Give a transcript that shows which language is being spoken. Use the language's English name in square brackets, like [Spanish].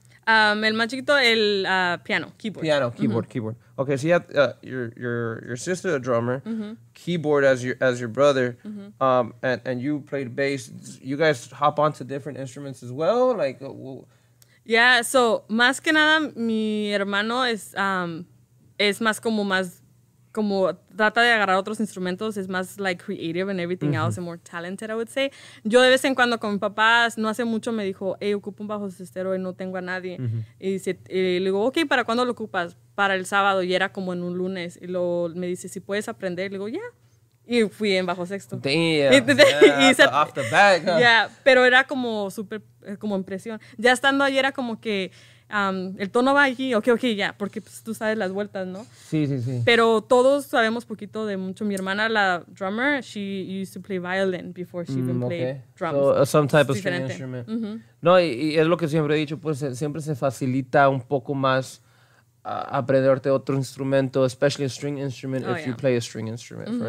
[Spanish] El más chiquito, el piano, [English] keyboard. Okay, so you have your sister a drummer, keyboard as your brother, and you played bass. You guys hop onto different instruments as well, like. [Spanish] Yeah, so más que nada mi hermano es más como trata de agarrar otros instrumentos, es más [English] like creative and everything else and more talented, I would say. [Spanish] Yo de vez en cuando con mi papá, no hace mucho me dijo, hey, ocupo un bajo cestero y no tengo a nadie. Y le digo, ok, ¿para cuándo lo ocupas? Para el sábado, y era como en un lunes. Y me dice, si puedes aprender, le digo, yeah. Y fui en bajo sexto. [English] Damn, yeah, off the back, huh? [Spanish] Yeah, pero era como súper, como impresión. Ya estando ahí era como que el tono va aquí, ok, ya, porque pues, tú sabes las vueltas, ¿no? Sí. Pero todos sabemos poquito de mucho. Mi hermana, la [English] drummer, she used to play violin before she even played drums. So, some type of string instrument. [Spanish] No, y es lo que siempre he dicho, pues siempre se facilita un poco más aprenderte otro instrumento, [English] especially a string instrument, [Spanish] if you play a string instrument.